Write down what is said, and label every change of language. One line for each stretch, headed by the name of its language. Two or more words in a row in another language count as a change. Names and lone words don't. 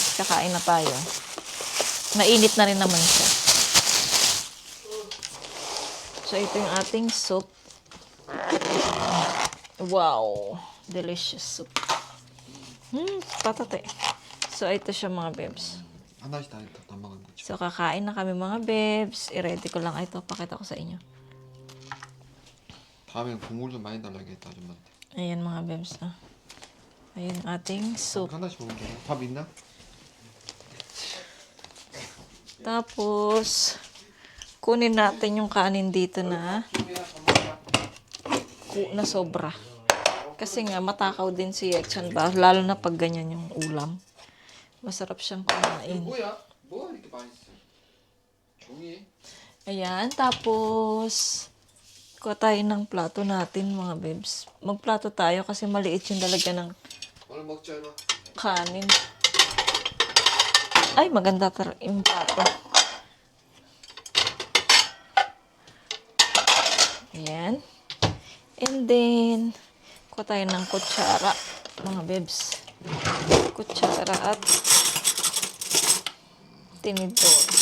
Filipino: Kakain na tayo. Mainit na rin naman siya. So, ito yung ating soup.
English: Wow! Delicious soup.
Filipino: Patate. So, ito siya mga bebs.
Korean: 하나씩 다 먹은 거죠.
Filipino: So, kakain na kami mga bebs. I-ready ko lang ito. Pakita ko sa inyo.
Korean: 다음엔 국물 좀 많이 달라야겠다, 아줌마한테.
Filipino: Ayan mga bebs. Ayan ating soup.
Korean: 하나씩 먹으면 되나? 밥 있나?
Filipino: Tapos, kunin natin yung kanin dito na sobra. Kasi nga, matakaw din si Yekchan ba? Lalo na pag ganyan yung ulam. Masarap siyang kumain.
Korean: 뭐야? 뭐가 이렇게 맛있어? 종이?
Filipino: Ayan, tapos, kuha tayo ng plato natin mga bebs. Magplato tayo kasi maliit yung dalaga ng
Korean: 오늘 먹자, 이거.
Filipino: kanin. Ay, maganda yung plato. Ayan.
English: And then,
Filipino: kuha tayo ng kutsara, mga bebs. Kutsara at tinidor.